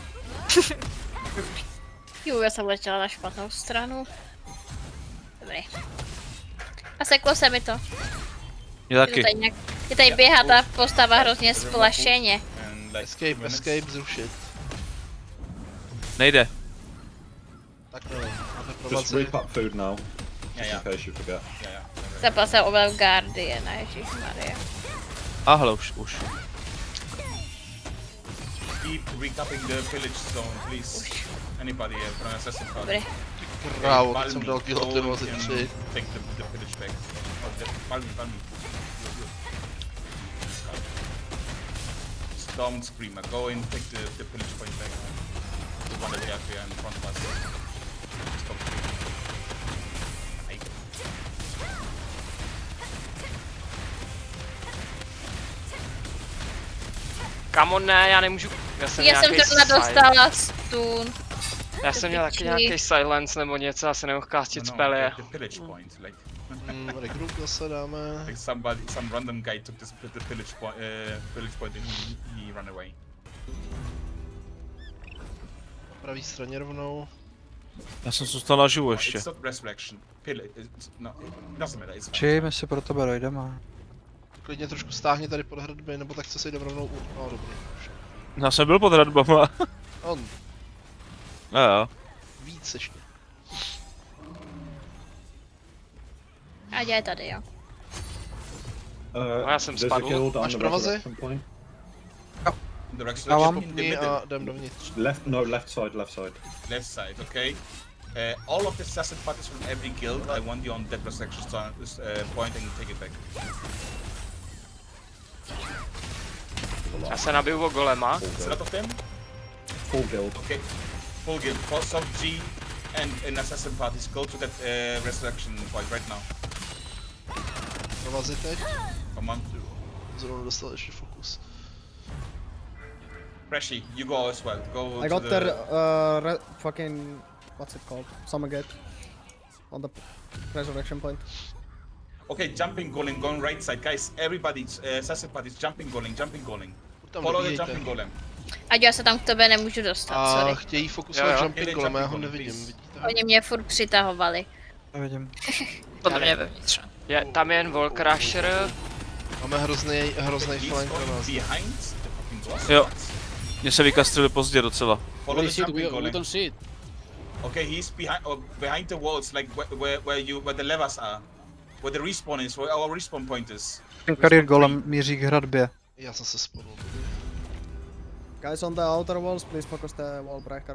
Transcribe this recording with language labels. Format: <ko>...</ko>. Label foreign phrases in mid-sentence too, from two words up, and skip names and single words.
<cs>Já jsem letěla na špatnou stranu. Dobrý. A seklo se mi to. Mě taky. Je tady běhá ta postava hrozně splašeně. Escape, zrušit. Nejde. Tak to máte</cs> <en>Just</en> <cs>provaci.</cs> <en>reap up food now. Yeah, In case you forget.</en> <cs>Zapal se o Guardiana, ježišmarja. A hele, už.</cs> <en>Keep recapping the pillage zone, please. Anybody from assassin party?</en> <cs>Dobrý. Krávo, teď jsem dal guillotinu asi 3.</cs> <en>Take the pillage back. Palmi. Storm Screamer, go in, take the pillage point back. The one that we have here in front of us. Storm Screamer.</en> <cs>Kamo ne, já nemůžu. Já jsem zrovna dostala stun. Já jsem měl taky nějaký silence nebo něco, já se nemohl castit spely.</cs> <en>The pillage point, like.</en> <cs>Regroup zase dáme.</cs> <en>Like some random guy took the pillage point and he ran away.</en> <cs>Na pravý straně rovnou. Já jsem zůstal naživu ještě.</cs> <en>It's not resurrection. No, it doesn't matter. It's</en> <cs>Či my si pro tebe dojdeme. Klidně trošku stáhni tady pod hradby, nebo tak se jdem rovnou u... No dobrý. Já jsem byl pod hradbama. On. Jo. Víc ještě. A je tady, jo. Já jsem spadl. Máš provazy?</cs> <en>The resurrection in the</en> <cs>A</cs> <en>middle.</en> <cs>jdem dovnitř.</cs> <en>Left side. Left side, okay. All of the assassin parties from every guild, I want you on that resurrection point and take it back.</en> <cs>Já se nabiju o golema.</cs> <en>Is a lot of them? Full guild. Okay. Full guild. For soft G and assassin parties, go to that resurrection point right now.</en> <cs>Provazy teď.</cs> <en>Come on.</en> <cs>Zrovna dostal ještě fokus.</cs> <en>Freshy, you go as well. Go I to got the... their fucking, what's it called? Summergate. On the resurrection point. Okay, jumping golem, going right side. Guys, everybody, assassin parties, jumping golem. Follow the jumping golem.</en> <cs>Ať já se tam k tobě nemůžu dostat, A</cs> <en>sorry.</en> <cs>chtějí fokusovat Jo.</cs> <en>jumping golem,</en> <cs>já ho nevidím, vidíte? Oni mě furt přitahovali. Nevidím. Podle mě vevnitř. Je, tam je jen Wall Crusher. Máme hrozný flank na nás.</cs> <en>Behind the fucking boss.</en> <cs>Jo. Mně se vykastrili pozdě docela.</cs> <en>Follow the jumping We golem. don't see it. Okay, he's behind the walls, like where the levers are. Where the respawn is, where our respawn point is.</en> <cs>Ten Carrier Golem míří k hradbě. Já jsem se spadl.</cs> <en>Guys on the outer walls, please focus the wall breaker.</en>